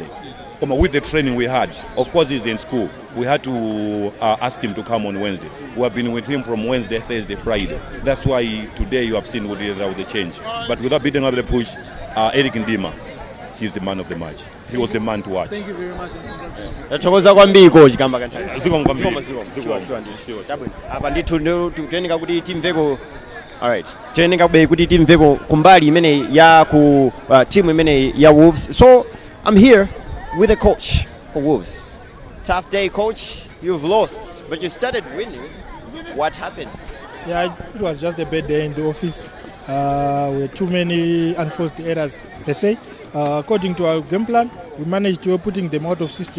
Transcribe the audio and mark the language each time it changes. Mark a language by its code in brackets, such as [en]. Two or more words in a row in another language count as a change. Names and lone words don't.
[en] With the training we had, of course he's in school, we had to ask him to come on Wednesday. We have been with him from Wednesday, Thursday, Friday. That's why today you have seen what there was the change. But without beating up the push, Eric Ndima, he's the man of the match. He was the man to watch. Thank you very much. [ny] Tatokoza kwambiri coach kamba kanthani. Apa ndithu tutenika kuti timveko. [en] All right. [ny] Tutenika kuti timveko kumbali imene ya ku team imene ya Wolves. [en] So I'm here with a coach for Wolves. Tough day, coach. You've lost, but you started winning. What happened? Yeah, it was just a bad day in the office. With too many unforced errors, per se. According to our game plan, we managed to putting them out of system.